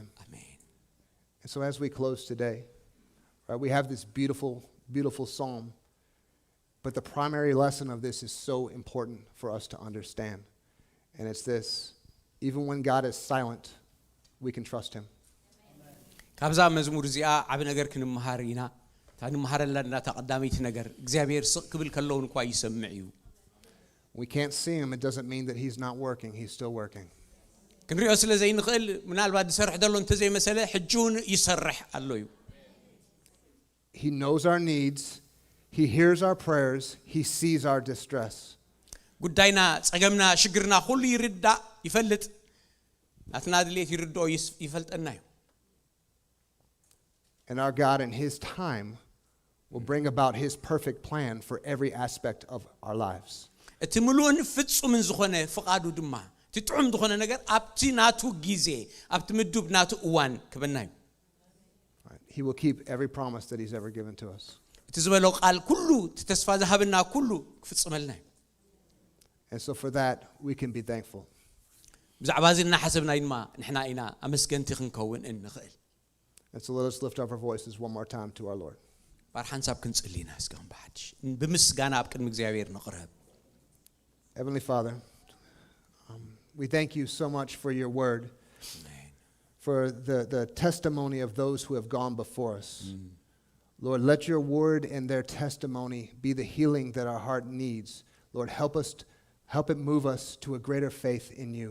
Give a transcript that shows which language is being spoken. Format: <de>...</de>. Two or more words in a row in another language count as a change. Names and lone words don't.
<en>Amen. And so as we close today, right, we have this beautiful, beautiful psalm. But the primary lesson of this is so important for us to understand. And it's this: even when God is silent, we can trust him.</en> <ti>ካብዛ መዝሙር እዚኣ ዓብ ነገር ክንምሃር ኢና ታንምሃረለና ተቀዳሚት ነገር እግዚአብሔር ስቅ ክብል ከለው እንኳን ይሰምዕ እዩ</ti> <en>We can't see him, it doesn't mean that he's not working. He's still working.</en> <ti>ክንሪኦ ስለ ዘይንኽእል ምናልባት ዝሰርሕ ዘሎ እንተዘይ መሰለ ሕጁን ይሰርሕ ኣሎ እዩ</ti> <en>He knows our needs. He hears our prayers. He sees our distress.</en> <ti>ጉዳይና ጸገምና ሽግርና ሁሉ ይርዳእ ይፈልጥ ናትና ድሌት ይርድኦ ይፈልጠና እዩ</ti> <en>And our God in his time will bring about his perfect plan for every aspect of our lives.</en> <ti>እቲ ሙሉእን ፍጹምን ዝኾነ ፍቃዱ ድማ ትጥዑም ዝኾነ ነገር ኣብቲ ናቱ ጊዜ ኣብቲ ምዱብ ናቱ እዋን ክበና እዩ</ti> <en>He will keep every promise that he's ever given to us.</en> <ti>እቲ ዝበለው ቃል ኩሉ ተስፋ ዝሃብና ኩሉ ክፍጽመልና እዩ</ti> <en>And so for that, we can be thankful.</en> <ti>ብዛዕባ እዚ እናሓሰብና ድማ ንሕና ኢና ኣመስገንቲ ክንከውን እንኽእል</ti> <en>And so let us lift up our voices one more time to our Lord.</en> <ti>ባር ሓንሳብ ክንጽልይና እስካሁን ባሕድሽ ብምስጋና ኣብ ቅድሚ እግዚአብሔር ንቕረብ</ti> <en>Heavenly Father, we thank you so much for your word, for the testimony of those who have gone before us. Lord, let your word and their testimony be the healing that our heart needs. Lord, help it move us to a greater faith in you.</en>